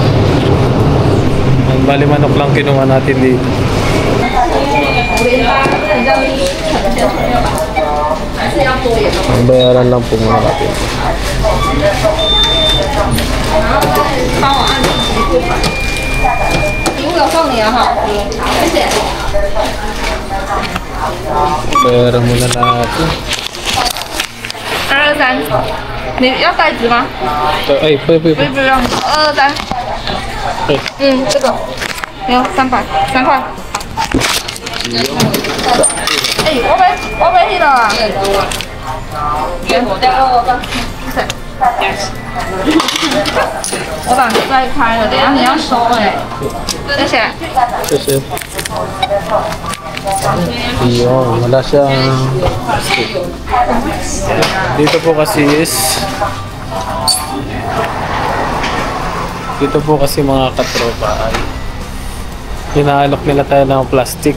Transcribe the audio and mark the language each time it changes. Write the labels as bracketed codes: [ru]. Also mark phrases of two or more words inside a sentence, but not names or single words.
[tl] Ang bali manok lang kinuha natin dito. Ang bayaran lang po muna natin. [zh] 礼物有送你了哈，谢谢。 [tl] Bayaran muna natin. [zh] 223，你要袋子吗？ [tl] Ay, pwede. [zh] 不用，223。嗯，这个没有300，3块。哎，我买去了啊。我把再开了，等一下你要收哎。谢谢。谢谢. [tl] Yun, wala siyang dito po kasi mga katropa ay hinaalok nila tayo ng plastic.